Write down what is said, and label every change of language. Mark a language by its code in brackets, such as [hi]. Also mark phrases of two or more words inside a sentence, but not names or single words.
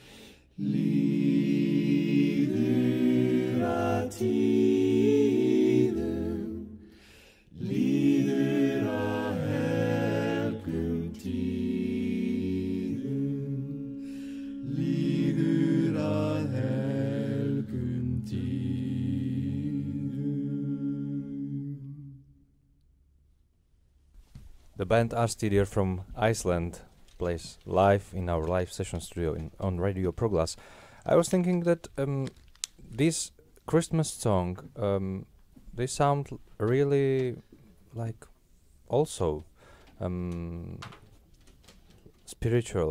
[is] líður að tíðum, líður að helgum tíðum, líður að helgum tíðum. [en] The band Árstíðir from Iceland plays live in our live session studio on Radio Proglasu. I was thinking that this Christmas song, they sound really like also spiritual.